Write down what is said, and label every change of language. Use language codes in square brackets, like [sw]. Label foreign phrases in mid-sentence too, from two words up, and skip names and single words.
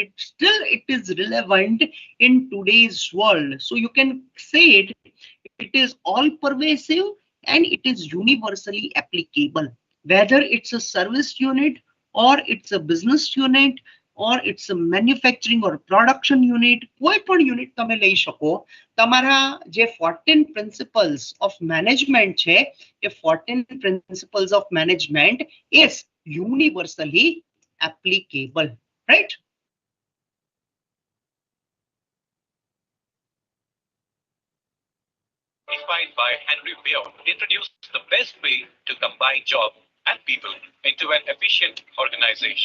[en] Still it is relevant in today's world. So you can say it is all pervasive and it is universally applicable, whether it's a service unit or it's a business unit or it's a manufacturing or production unit. [gu] કોઈ પણ યુનિટ તમે લઈ શકો, તમારા જે 14 [en] principles of management [gu] છે, એ 14 [en] principles of management is universally applicable, right? Defined by Henry Ford, introduced the best way to combine job and people into an efficient organization.